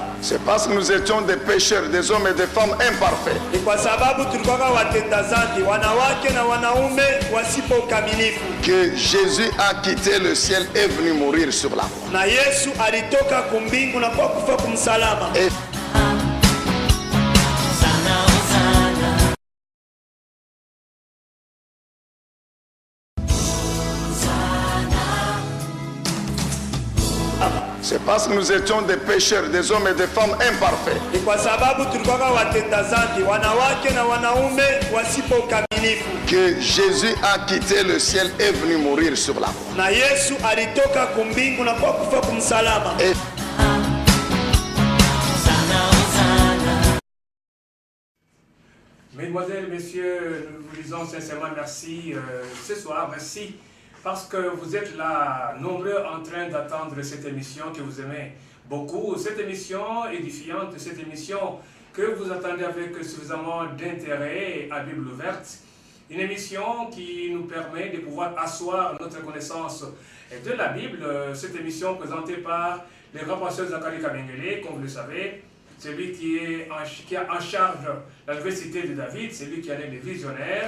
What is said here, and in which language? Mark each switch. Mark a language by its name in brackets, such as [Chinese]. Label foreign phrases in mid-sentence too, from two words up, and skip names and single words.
[French] C'est parce que nous étions des pécheurs, des hommes et des femmes imparfaits. [Swahili] Ni kwa sababu tulikuwa watenda dhambi, wanawake na wanaume wasipo ukamilifu. [French] Que Jésus a quitté le ciel et est venu mourir sur la croix. [Swahili] Na Yesu alitoka kumbingu na kwa kufa kumsalaba. [French] C'est parce que nous étions des pécheurs, des hommes et des femmes imparfaits. [Swahili] Ni kwa sababu tulikuwa watenda dhambi, wanawake na wanaume wasipo ukamilifu. [French] Que Jésus a quitté le ciel et est venu mourir sur la croix. [Swahili] Na Yesu alitoka kumbingu na kwa kufa kumsalaba. [French] Mesdemoiselles, Messieurs, nous vous disons sincèrement merci ce soir, merci parce que vous êtes là nombreux en train d'attendre cette émission que vous aimez beaucoup, cette émission édifiante, cette émission que vous attendez avec suffisamment d'intérêt à Bible ouverte, une émission qui nous permet de pouvoir asseoir notre connaissance de la Bible, cette émission présentée par le grand pasteur Zachary Kabengele, comme vous le savez, celui qui a en charge la Université de David, c'est lui qui a les visionnaires.